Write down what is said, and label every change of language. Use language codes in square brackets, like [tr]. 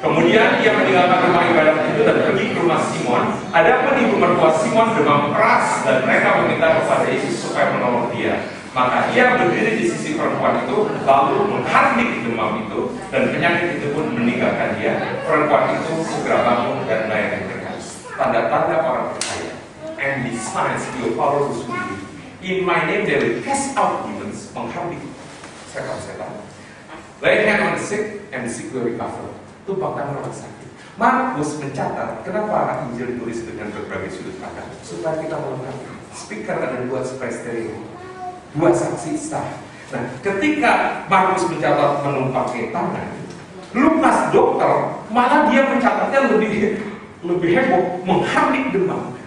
[id] Kemudian ia meninggalkan rumah ibadat itu dan pergi ke rumah Simon. Adapun ibu mertua Simon demam keras dan mereka meminta kepada Yesus supaya menolong dia. Maka ia berdiri di sisi perempuan itu, lalu menghardik demam itu, dan penyakit itu pun meninggalkan dia. Perempuan itu segera bangun dan melayani mereka. Tanda-tanda orang percaya. [en] And these signs will follow those who believe. In my name they will cast out demons, [id] menghardik setan-setan. [en] Lay hand on the sick and the sick will recover. [id] Tumpang tangan orang sakit. Markus mencatat kenapa Injil ditulis dengan berbagai sudut pandang supaya kita melengkapi. Speaker ada dua supaya stereo, dua saksi sah. Nah, ketika Markus mencatat menumpangkan tangan, Lukas dokter malah dia mencatatnya lebih heboh, menghardik demam.